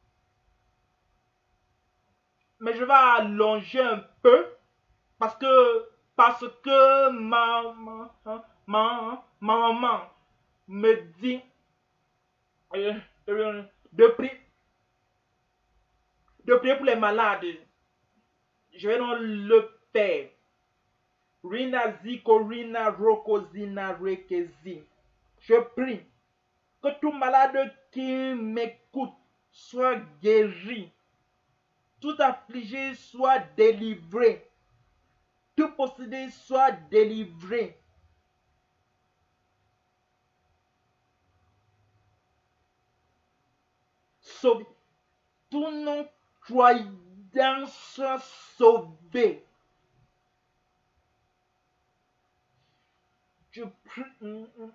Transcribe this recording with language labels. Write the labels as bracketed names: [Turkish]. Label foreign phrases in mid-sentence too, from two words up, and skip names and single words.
[French] Mais je vais allonger un peu parce que ma maman me dit de prier pour les malades. Je vais donc le faire. Rina ziko rina rokozina rekezi. Je prie que tout malade qui m'écoute soit guéri. Tout affligé soit délivré. Tout possédé soit délivré. Sauvé. Tout non-croyant soit sauvé. Je prie.